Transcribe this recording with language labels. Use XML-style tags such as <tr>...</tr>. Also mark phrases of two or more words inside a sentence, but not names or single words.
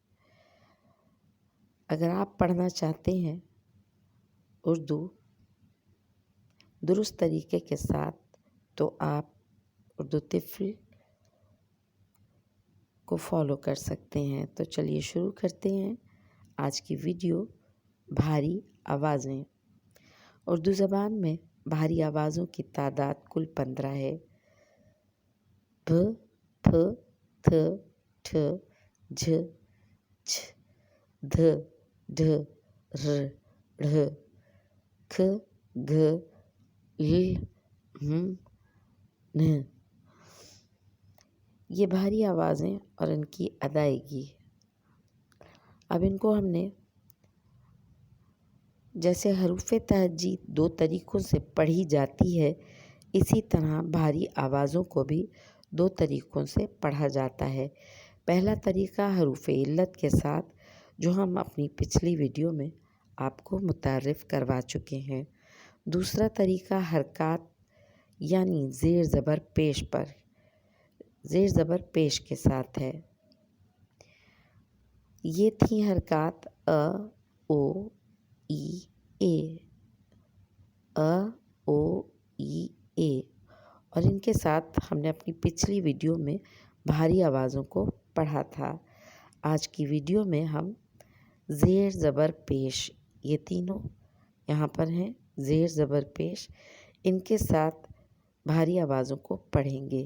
<ur>اگر آپ پڑھنا چاہتے ہیں اردو درست طریقے کے ساتھ تو آپ اردو طفل کو فالو کر سکتے ہیں۔ تو چلیے شروع کرتے ہیں آج کی ویڈیو۔ بھاری آوازیں۔ اردو زبان میں بھاری آوازوں کی تعداد کل 15 ہے۔ ب، پ، تھ، ٹھ، جھ، چھ، دھ، ڈھ، ر، ڑھ، کھ، گھ، ل، م، ن۔ یہ بھاری آوازیں اور ان کی ادائیگی۔ اب ان کو ہم نے جیسے حروف تہجی 2 طریقوں سے پڑھی جاتی ہے، اسی طرح بھاری آوازوں کو بھی 2 طریقوں سے پڑھا جاتا ہے۔ پہلا طریقہ حروف علت کے ساتھ، جو ہم اپنی پچھلی ویڈیو میں آپ کو متعارف کروا چکے ہیں۔ دوسرا طریقہ حرکات یعنی زیر زبر پیش پر، زیر زبر پیش کے ساتھ ہے۔ یہ تھیں حرکات ا، او، ای، اے، ا، او، ای، اے، اور ان کے ساتھ ہم نے اپنی پچھلی ویڈیو میں بھاری آوازوں کو پڑھا تھا۔ آج کی ویڈیو میں ہم زیر زبر پیش، یہ تینوں یہاں پر ہیں زیر زبر پیش، ان کے ساتھ بھاری آوازوں کو پڑھیں گے۔</ur>